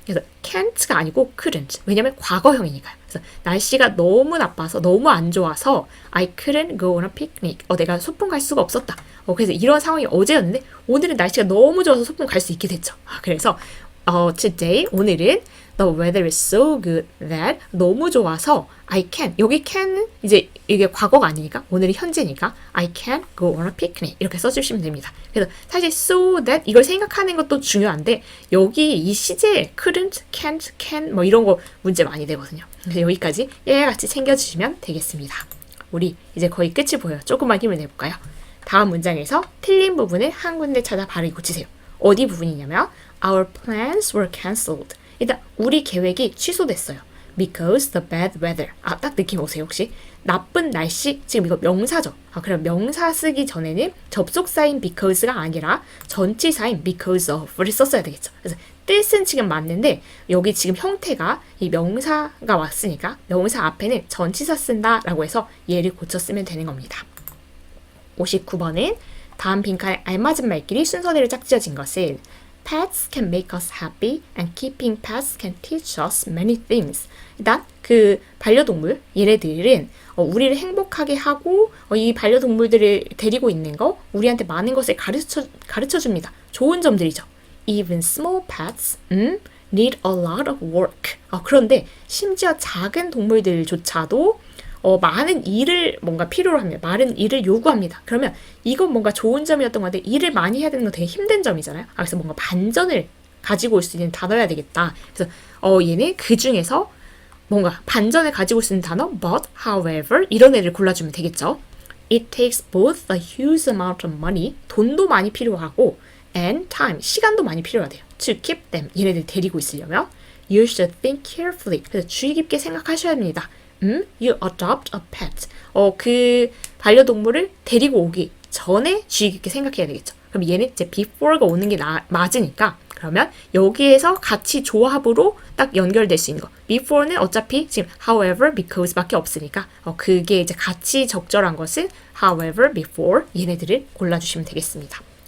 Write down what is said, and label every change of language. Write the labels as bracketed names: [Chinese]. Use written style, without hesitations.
[Korean] 그래서 can't가 아니고 couldn't. 왜냐면 과거형이니까요. 그래서 날씨가 너무 나빠서 너무 안 좋아서 [English] I couldn't go on a picnic. [Korean] 내가 소풍 갈 수가 없었다. 그래서 이런 상황이 어제였는데 오늘은 날씨가 너무 좋아서 소풍 갈 수 있게 됐죠. [English] 그래서 today 오늘은 the weather is so good that [Korean] 너무 좋아서 [English] I can. [Korean] 여기 can은 이제 이게 과거가 아니니까 오늘이 현재니까 [English] I can go on a picnic [Korean] 이렇게 써주시면 됩니다. 그래서 사실 so that 이걸 생각하는 것도 중요한데 여기 이 시제 couldn't, can't, can 뭐 이런 거 문제 많이 되거든요. 그래서 여기까지 얘같이 챙겨주시면 되겠습니다. 우리 이제 거의 끝이 보여요. 조금만 힘을 내볼까요? 다음 문장에서 틀린 부분을 한 군데 찾아 바로 고치세요. 어디 부분이냐면 [English] Our plans were cancelled. [Korean] 일단 우리 계획이 취소됐어요. [English] Because the bad weather. [Korean] 딱 느낌 오세요 혹시? 나쁜 날씨. 지금 이거 명사죠. 그럼 명사 쓰기 전에는 접속사인 because가 아니라 전치사인 because of를 썼어야 되겠죠. 그래서 뜻은 지금 맞는데 여기 지금 형태가 이 명사가 왔으니까 명사 앞에는 전치사 쓴다라고 해서 얘를 고쳐 쓰면 되는 겁니다. 59번은 다음 빈칸에 알맞은 말끼리 순서대로 짝지어진 것은 [English] Pets can make us happy and keeping pets can teach us many things. [Korean] 일단 그 반려동물 얘네들은 우리를 행복하게 하고 이 반려동물들을 데리고 있는 거 우리한테 많은 것을 가르쳐 줍니다. 좋은 점들이죠. [English] Even small pets need a lot of work. [Korean] 그런데 심지어 작은 동물들조차도 많은 일을 뭔가 필요로 합니다. 많은 일을 요구합니다. 그러면 이건 뭔가 좋은 점이었던 건데 일을 많이 해야 되는 건 되게 힘든 점이잖아요. 그래서 뭔가 반전을 가지고 올 수 있는 단어여야 되겠다. 그래서 얘는 그 중에서 뭔가 반전을 가지고 올 수 있는 단어 but, however 이런 애를 골라주면 되겠죠. [English] It takes both a huge amount of money, [Korean] 돈도 많이 필요하고 [English] and time, [Korean] 시간도 많이 필요하대요. [English] To keep them, [Korean] 얘네들 데리고 있으려면 [English] You should think carefully. [Korean] 그래서 주의 깊게 생각하셔야 합니다. [English] You adopt a pet. [Korean] 그 반려동물을 데리고 오기 전에 주의 깊게 생각해야 되겠죠. 그럼 얘는 이제 before가 오는 게 맞으니까 그러면 여기에서 같이 조합으로 딱 연결될 수 있는 거. before는 어차피 지금 however, because밖에 없으니까 그게 이제 같이 적절한 것은 however, before 얘네들을 골라주시면 되겠습니다.